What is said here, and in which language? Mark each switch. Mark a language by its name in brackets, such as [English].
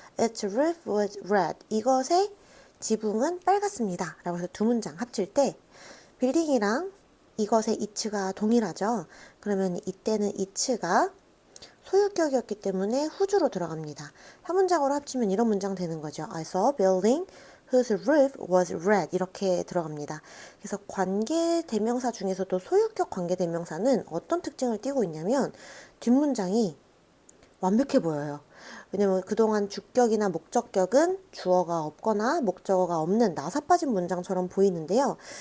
[English] Its roof was red. [Korean] 이것의 지붕은 빨갛습니다. 라고 해서 두 문장 합칠 때 빌딩이랑 이것의 it가 동일하죠. 그러면 이때는 it가 소유격이었기 때문에 whose로 들어갑니다. 한 문장으로 합치면 이런 문장 되는 거죠. [English] I saw a building whose roof was red. [Korean] 이렇게 들어갑니다. 그래서 관계대명사 중에서도 소유격 관계대명사는 어떤 특징을 띠고 있냐면 뒷문장이 완벽해 보여요. 왜냐면 그동안 주격이나 목적격은 주어가 없거나 목적어가 없는 나사 빠진 문장처럼 보이는데요.